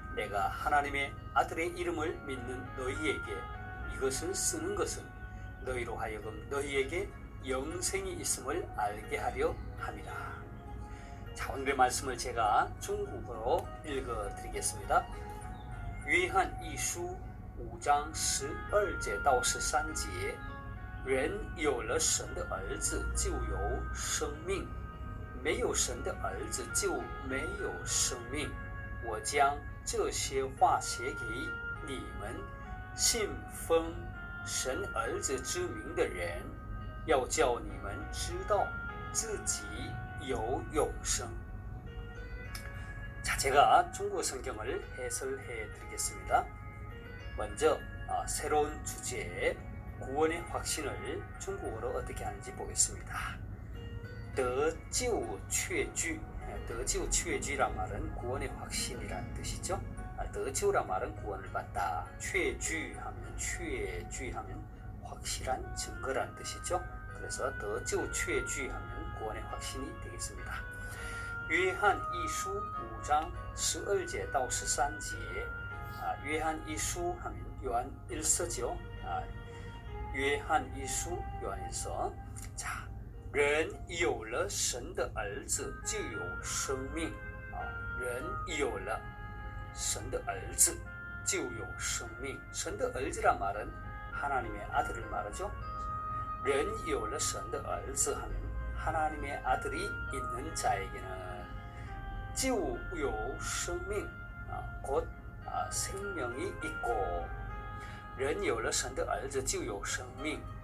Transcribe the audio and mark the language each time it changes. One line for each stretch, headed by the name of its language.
Korean: 내가 하나님의 아들의 이름을 믿는 너희에게 이것을 쓰는 것은 너희로 하여금 너희에게 영생이 있음을 알게 하려 함이라. 자, 오늘의 말씀을 제가 중국어로 읽어드리겠습니다.
Chinese: 约翰一书5章12节到13节，人有了神的儿子就有生命，没有神的儿子就没有生命。我将这些话写给你们信奉神儿子之名的人，要叫你们知道自己有永生。
Korean: 자, 제가 중국어 성경을 해설해 드리겠습니다. 먼저 새로운 주제 구원의 확신을 중국어로 어떻게 하는지 보겠습니다. 得救确据, 得救确据란 말은 구원의 확신이라는 뜻이죠. 得救란 말은 구원을 받다. 确据하면 确据하면 확실한 증거라는 뜻이죠. 그래서 得救确据하면 구원의 확신이 되겠습니다. 约翰一书5장 12절到13절. 约翰一书하면 요한일서죠. 约翰一书 요한일서.
Chinese: 자, 人有了神的儿子就有生命。人有了神的儿子就有生命。
Korean: 神的儿子란 말은 하나님의 아들을 말하죠.
Chinese: 人有了神的儿子
Korean: 하면 하나님의 아들이 있는 자에게는
Chinese: 就有生命,
Korean: 곧 생명이 있고
Chinese: 人有了神的儿子就有生命.